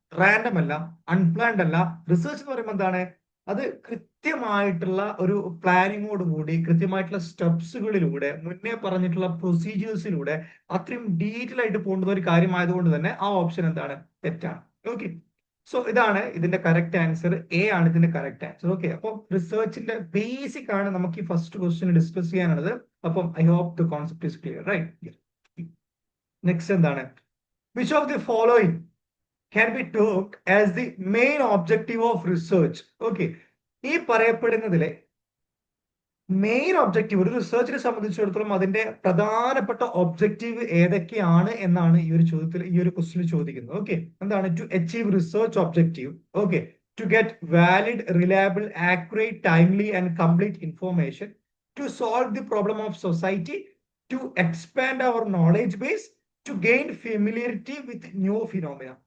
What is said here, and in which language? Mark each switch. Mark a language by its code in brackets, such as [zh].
[ml] Random അല്ല, unplanned അല്ല. Research എന്ന് പറയുമ്പോൾ എന്താണ്, അത് കൃത്യമായിട്ടുള്ള ഒരു പ്ലാനിങ്ങോട് കൂടി, കൃത്യമായിട്ടുള്ള സ്റ്റെപ്സുകളിലൂടെ, മുന്നേ പറഞ്ഞിട്ടുള്ള പ്രൊസീജിയേഴ്സിലൂടെ അത്രയും ഡീറ്റെയിൽ ആയിട്ട് പോകേണ്ടുന്ന ഒരു കാര്യമായതുകൊണ്ട് തന്നെ ആ ഓപ്ഷൻ എന്താണ്, തെറ്റാണ്. ഓക്കെ, സോ ഇതാണ് ഇതിന്റെ കറക്റ്റ് ആൻസർ. എ ആണ് ഇതിന്റെ കറക്റ്റ് ആൻസർ. ഓക്കെ, അപ്പൊ റിസർച്ചിന്റെ ബേസിക് ആണ് നമുക്ക് ഈ ഫസ്റ്റ് ക്വസ്റ്റ്യൻ ഡിസ്കസ് ചെയ്യാനുള്ളത്. [en] അപ്പം I hope the concept is clear, right? Next എന്താണ്, which of the following can be took as the main objective of research. [ml] Okay, ഈ പറയപ്പെടുന്നതിലെ മെയിൻ ഒബ്ജക്റ്റീവ്, ഒരു റിസർച്ചിനെ സംബന്ധിച്ചിടത്തോളം അതിന്റെ പ്രധാനപ്പെട്ട ഒബ്ജക്റ്റീവ് ഏതൊക്കെയാണ് എന്നാണ് ഈ ഒരു ചോദ്യത്തിൽ, ഈ ഒരു ക്വസ്റ്റിൽ ചോദിക്കുന്നത്. [en] Okay, എന്താണ്, to achieve research objective. Okay, to get valid, reliable, accurate, timely and complete information, to solve the problem of society, to expand our knowledge base, to gain familiarity with new phenomena.